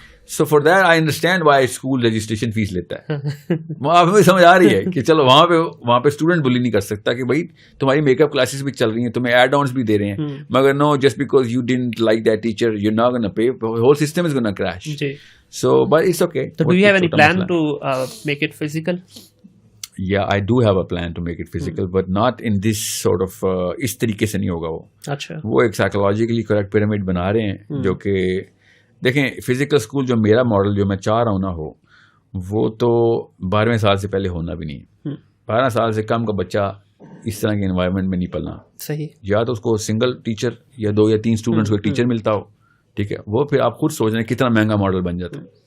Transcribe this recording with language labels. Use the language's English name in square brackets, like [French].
[English] so for that I understand why school [Urdu] registration face لیتا ہے. وہاں پہ سمجھ آ رہی ہے کہ چلو وہاں پہ اسٹوڈنٹ بلی نہیں کر سکتا کہ بھائی تمہاری میک اپ کلاسز بھی چل رہی ہیں, تمہیں ایڈ آنس بھی دے رہے ہیں, مگر نو, [English] Just because you don't like that teacher you not gonna pay, whole system is gonna crash. So but it's okay. Do you have any plan to make it physical? Yeah, I do have a plan to make it physical, but not in this sort of [Urdu] اس طریقے سے نہیں ہوگا. وہ ایک psychologically correct pyramid بنا رہے ہیں, جو کہ دیکھیں فزیکل اسکول جو میرا ماڈل جو میں چاہ رہا ہوں نا ہو, وہ تو 12ویں سال سے پہلے ہونا بھی نہیں. 12 سال سے کم کا بچہ اس طرح کے انوائرمنٹ میں نہیں پلنا. صحیح, یا تو اس کو سنگل ٹیچر یا 2 یا 3 اسٹوڈنٹس کو ایک ٹیچر ملتا ہو, ٹھیک ہے, وہ پھر آپ خود سوچ رہے ہیں کتنا مہنگا ماڈل بن جاتا ہے.